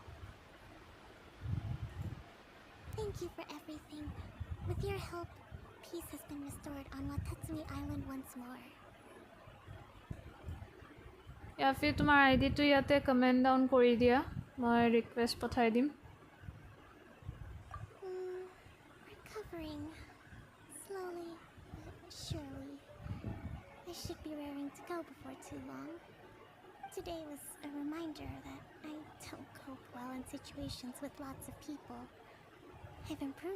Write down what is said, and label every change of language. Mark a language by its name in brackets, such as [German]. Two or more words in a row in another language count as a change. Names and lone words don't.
[English] Thank you for everything. With your help, peace has been restored on Watatsumi Island once more. [Hindi] या फिर [Assamese] তোমাৰ আইডিটো ইয়াতে কমেণ্ট ডাউন কৰি দিয়া মই ৰিকুৱেষ্ট পঠাই দিম [English] Recovering. Slowly, but surely. I should be raring to go before too long. Today was a reminder that I don't cope well in situations with lots of people.